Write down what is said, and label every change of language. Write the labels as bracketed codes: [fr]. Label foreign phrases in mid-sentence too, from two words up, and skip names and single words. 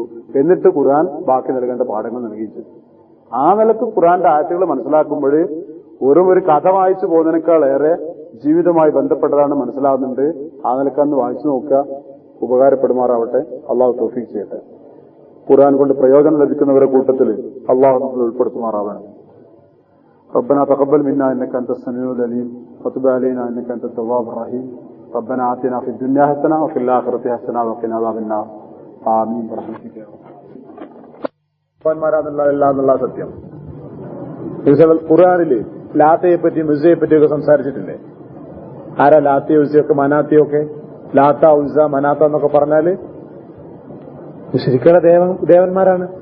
[ml] എന്നിട്ട് ഖുർആൻ ബാക്കി നൽകേണ്ട പാഠങ്ങൾ നൽകുകയും ചെയ്തു. ആ നിലക്ക് ഖുർആന്റെ ആയത്തുകൾ മനസ്സിലാക്കുമ്പോൾ ഒരു കഥ വായിച്ചു പോകുന്നതിനേക്കാൾ ഏറെ ജീവിതവുമായി ബന്ധപ്പെട്ടതാണ് മനസ്സിലാകുന്നുണ്ട്. ആ നിലക്കന്ന് വായിച്ചു നോക്കുക, ഉപകാരപ്പെടുമാറാവട്ടെ. അള്ളാഹു തൗഫീഖ് ചെയ്യട്ടെ. ഖുർആൻ കൊണ്ട് പ്രയോജനം ലഭിക്കുന്നവരുടെ കൂട്ടത്തിൽ അള്ളാഹു നമ്മൾ ഉൾപ്പെടുത്തുമാറാവണം. [ar] ربنا تقبل منا انك انت السميع العليم وتب علينا انك انت التواب الرحيم ربنا آتنا في الدنيا حسنة وفي الآخرة حسنة وقنا عذاب النار آمين برحمتك يا رب. [ml] എന്നുള്ള സത്യം ഖുർആനില് ലാത്തയെ പറ്റി ഉസ്സയെ പറ്റിയൊക്കെ സംസാരിച്ചിട്ടില്ലേ? ആരാ ലാത്തയോ ഉസ്സയൊക്കെ മനാത്തയൊക്കെ? ലാത്ത ഉസ്സ മനാത്ത എന്നൊക്കെ പറഞ്ഞാല് ശരിക്കുള്ള ദേവന്മാരാണ്.